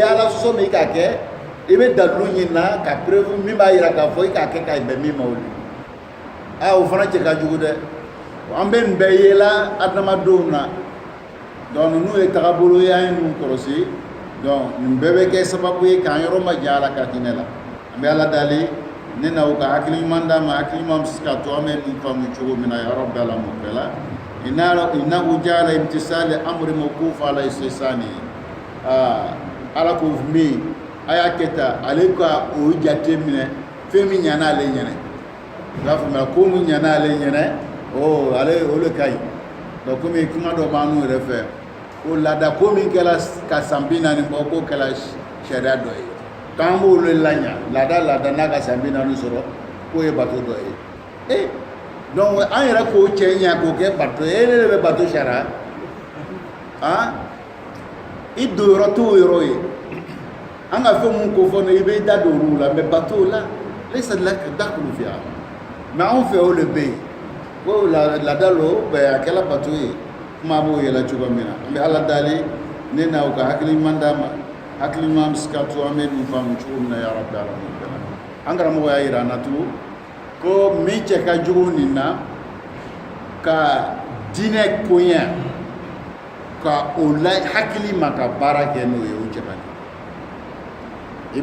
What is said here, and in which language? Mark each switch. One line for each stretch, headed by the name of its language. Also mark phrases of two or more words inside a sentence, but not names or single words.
Bambara: ala sɔsɔ min k'a kɛ i bɛ dalilu ɲini na ka preuve min b'a yira k'a fɔ i k'a kɛ ka bɛn min ma o de o fana cɛ ka jugu dɛ an bɛ nin bɛɛ yela adamadenw na donc ninnu ye tagabolo ye an ye ninnu kɔlɔsi donc nin bɛɛ bɛ kɛ sababu ye k'an yɔrɔ ma jan ala ka hinɛ la an bɛ ala dali ne na o ka hakili ɲuman d'a ma hakili ɲuman bɛ se ka to an bɛ nin faamu cogo min na
Arabic: يا رب
Bambara: ala m'o bɛɛ la
Arabic: إنه جعل امتثال أمر موقوفا على استحسان
Bambara: ala ko min a y'a kɛ tan ale ka o jate minɛ fɛn min ɲana ale ɲɛnɛ i b'a faamuya ko min ɲana ale ɲɛnɛ ale o le ka ɲi donc komi kuma dɔ b'an n'u yɛrɛ fɛ ko laada ko min kɛra ka san 40 bɔ k'o kɛra sariya dɔ ye k'an b'o le laɲa laada n'a ka san 40 sɔrɔ k'o ye bato dɔ ye donc an yɛrɛ k'o cɛ ɲa k'o kɛ bato ye ne de bɛ bato sariya i don yɔrɔ t'o yɔrɔ ye an ka fɛn mun ko fɔ ne i bɛ da don olu la mais bato la
Arabic: ليس لك دخل فيها
Bambara: mais anw fɛ o le bɛ yen ko laada lo a kɛra bato ye kuma b'o yɛlɛ cogo min na an bɛ ala dali ne na o ka hakili ɲuman d'a ma hakili ɲuman bɛ se ka to an bɛ nin faamu cogo min na
Arabic: يا رب
Bambara: ala m'o bɛɛ la an karamɔgɔ y'a yira an na tugun ko min cɛ ka jugu nin na ka diinɛ koɲɛ ka o la hakili ma ka baara kɛ n'o ye o cɛ ka di